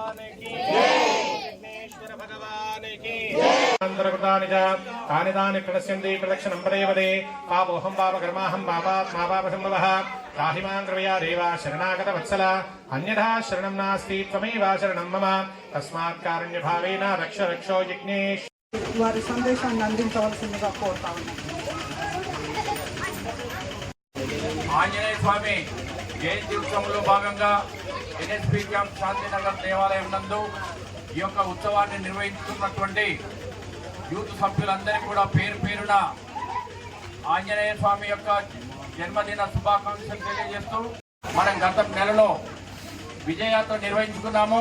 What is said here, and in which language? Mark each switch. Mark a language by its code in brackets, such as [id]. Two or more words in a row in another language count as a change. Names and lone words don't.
[hi] की विघ्नेश्वर भगवान की [sa] अंतर्गतानि च तानि तानि प्रणश्यन्ति प्रदक्षिणं पदे पदे पापोऽहं पापकर्माहं पापात्मा पापसम्भवः त्राहि मां कृपया देवा शरणागतवत्सल अन्यथा शरणं नास्ति त्वमेव शरणं मम तस्मात् कारुण्यभावेन रक्ष रक्षो जिग्नेश [te] వారి సందేశాన్ని అందించవలసిందిగా కోరుతా ఉన్నాం. ఆంజనేయ స్వామి జయంతి ఉత్సవంలో భాగంగా ఎన్ఎస్పి క్యాంప్ శాంతినగర్ దేవాలయం నందు ఈ యొక్క ఉత్సవాన్ని నిర్వహించుతున్నటువంటి యూత్ సభ్యులందరికీ కూడా పేరు పేరున ఆంజనేయ స్వామి యొక్క జన్మదిన శుభాకాంక్షలు తెలియజేస్తూ మనం గత నెలలో విజయాతో నిర్వహించుకున్నాము.